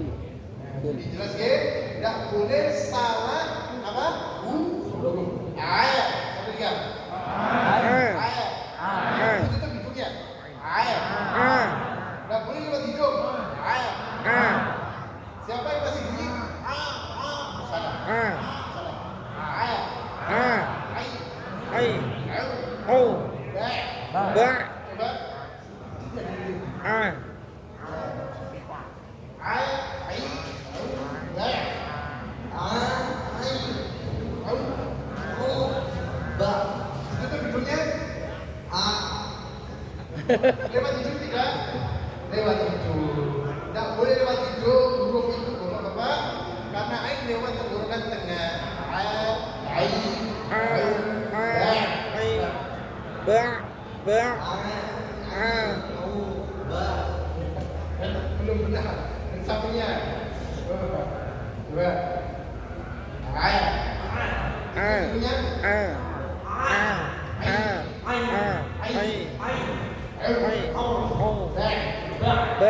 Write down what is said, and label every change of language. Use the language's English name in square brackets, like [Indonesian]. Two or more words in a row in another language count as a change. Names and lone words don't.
[Indonesian] Jadi jelas ya, tidak boleh salah apa? Ayat. 1, 3. Ayat. Itu tuh hidungnya. Ayat. Tidak boleh lewat hidung. Ayat. Siapa yang masih bunyi? Salah. Salah. Ayat. Ay. Ai. Au. Au. Ba. Ba. Coba. Ah. Ayat. Ay. Au. Ba. Ay. Au. Au. Ba. Itu tuh hidungnya. Lewat hidung tidak? Lewat hidung. Tidak boleh lewat hidung huruf itu Bapak-bapak, karena ain lewat tenggorokan tengah. Ai. Ba. Ba. Belum benar. Yang sampingnya. Dua. Ai. Hidungnya. Ba.